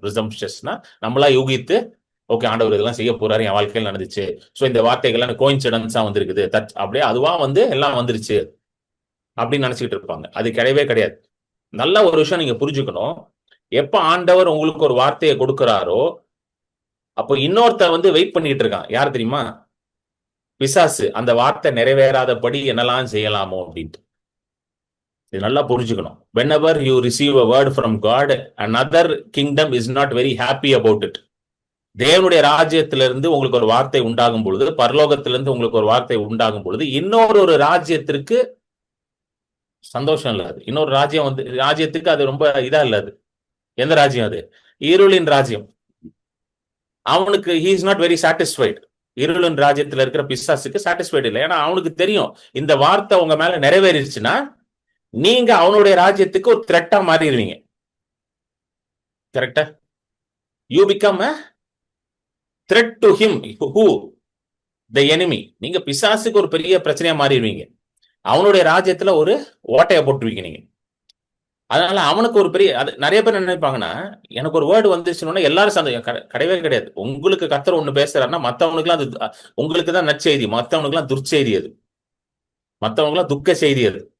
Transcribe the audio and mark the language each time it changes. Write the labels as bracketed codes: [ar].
[ta] பிரிசம்ஷஸ்னா நம்மளா யூகித்து, ஓகே ஆண்டவர் இதெல்லாம் செய்ய போறாரு, என் வாழ்க்கையில் நடந்துச்சு, ஸோ இந்த வார்த்தைகள்லாம் கோயின்சிடன்ஸா வந்திருக்குது, அப்படியே அதுவா வந்து எல்லாம் வந்துருச்சு அப்படின்னு நினைச்சுக்கிட்டு இருப்பாங்க. அது கிடையவே கிடையாது. நல்ல ஒரு விஷயம் நீங்க புரிஞ்சுக்கணும். எப்ப ஆண்டவர் உங்களுக்கு ஒரு வார்த்தையை கொடுக்கிறாரோ அப்போ இன்னொருத்த வந்து வெயிட் பண்ணிட்டு இருக்கான். யார் தெரியுமா? பிசாசு. அந்த வார்த்தை நிறைவேறாதபடி என்னெல்லாம் செய்யலாமோ அப்படின்ட்டு. இது நல்லா புரிஞ்சுக்கணும். [en] whenever you receive a word from God, another kingdom is not very happy about it. [ta] தேவனுடைய ராஜ்யத்திலிருந்து உங்களுக்கு ஒரு வார்த்தை உண்டாகும் பொழுது, பரலோகத்திலிருந்து உங்களுக்கு ஒரு வார்த்தை உண்டாகும் பொழுது, இன்னொரு ராஜ்யத்திற்கு சந்தோஷம் இல்லாது. இன்னொரு ராஜ்யம் வந்து ராஜ்யத்துக்கு அது ரொம்ப இதா இல்லாது. எந்த ராஜ்யம் அது? இருளின் ராஜ்யம். அவனுக்கு [en] he is not very satisfied. [ta] இருளின் ராஜ்யத்துல இருக்கிற பிசாசுக்கு சாட்டிஸ்ஃபைடு இல்லை. ஏன்னா அவனுக்கு தெரியும் இந்த வார்த்தை உங்க மேல நிறைவேறிடுச்சுன்னா நீங்க அவனுடைய ராஜ்யத்துக்கு ஒரு த்ரெட்டா மாறிடுவீங்க. கரெக்டா? [en] You become a threat to him, who the enemy. [ta] நீங்க பிசாசுக்கு ஒரு பெரிய பிரச்சனையா மாறிடுவீங்க. அவனுடைய ராஜ்யத்துல ஒரு ஓட்டையை போட்டுருவீங்க நீங்க. அதனால அவனுக்கு ஒரு பெரிய நிறைய பேர் நினைப்பாங்கன்னா, எனக்கு ஒரு வேர்டு வந்துச்சுன்னா எல்லாரும் கிடையவே கிடையாது. உங்களுக்கு கர்த்தர் ஒண்ணு பேசுறாருன்னா மத்தவனுக்குலாம் அது உங்களுக்கு தான் நற்செய்தி, மத்தவனுக்குலாம் துர்ச்செய்தி, அது மத்தவனுக்குலாம் துக்க செய்தி அது.